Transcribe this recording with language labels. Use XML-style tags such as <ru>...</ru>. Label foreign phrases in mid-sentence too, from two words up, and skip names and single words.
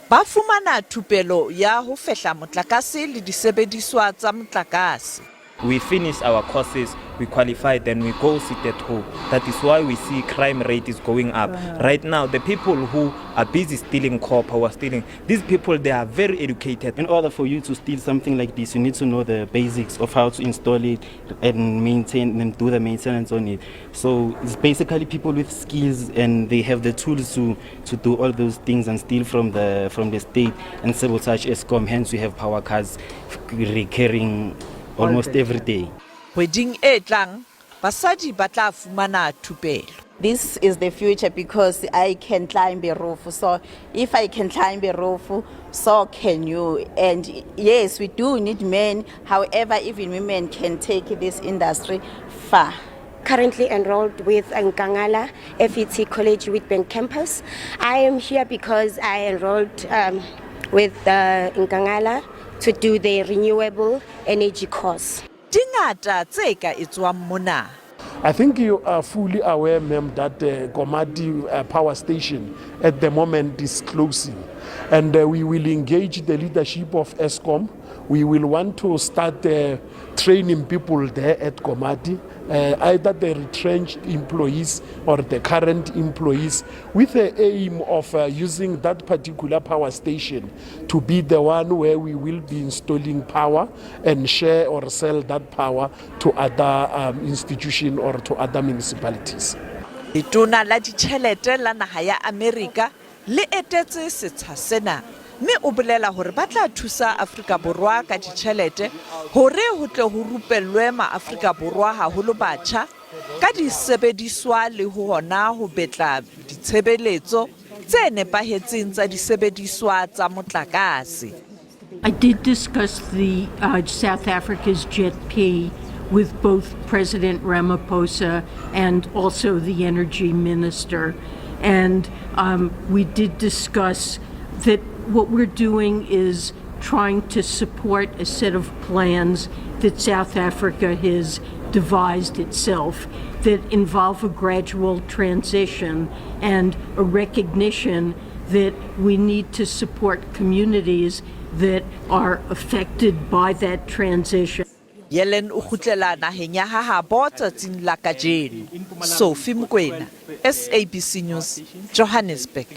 <st>ba fumana thupelo ya ho fehla motlakase le disebediswa tsa motlakase.</st> <en>We finish our courses, we qualify, then we go sit at home. That is why we see crime rate is going up. Right now, the people who are busy stealing copper or stealing, these people, they are very educated. In order for you to steal something like this, you need to know the basics of how to install it and maintain and do the maintenance on it. So it's basically people with skills, and they have the tools to do all those things and steal from the state and sabotage ESCOM. Hence, we have power cuts recurring almost every day.</en> <st>Weding e tlang, basadi ba tla fumana thupelo.</st> <en>This is the future because I can climb a roof. So if I can climb a roof, so can you. And yes, we do need men. However, even women can take this industry far. Currently enrolled with Nkangala FET College Witbank campus. I am here because I enrolled with Nkangala to do the renewable energy course.</en> <st>Dingata tse ka etswang mona.</st> <en>I think you are fully aware, ma'am, that the Komati power station at the moment is closing. And we will engage the leadership of ESCOM. We will want to start training people there at Komati, either the retrenched employees or the current employees, with the aim of using that particular power station to be the one where we will be installing power and share or sell that power to other institutions or to other municipalities.</en> <st>Tona la ditjhelete la naga ya Amerika le etetse setsha sena, mme o bolela hore ba tla thusa Afrika Borwa ka ditjhelete hore ho tle ho rupellwe ma-Afrika Borwa haholo batjha ka disebediswa le ho hona ho betla ditshebeletso tse nepahetseng tsa disebediswa tsa motlakase.</st> <en>I did discuss the South Africa's JET-P with both President Ramaphosa and also the Energy Minister. And we did discuss that what we're doing is trying to support a set of plans that South Africa has devised itself that involve a gradual transition and a recognition that we need to support communities that are affected by that transition.</en> <st>Yellen o khutlela naheng ya gaabo tsatsing la kajeno.</st> <en>Sophie Mokoena, SABC News, Johannesburg.</en>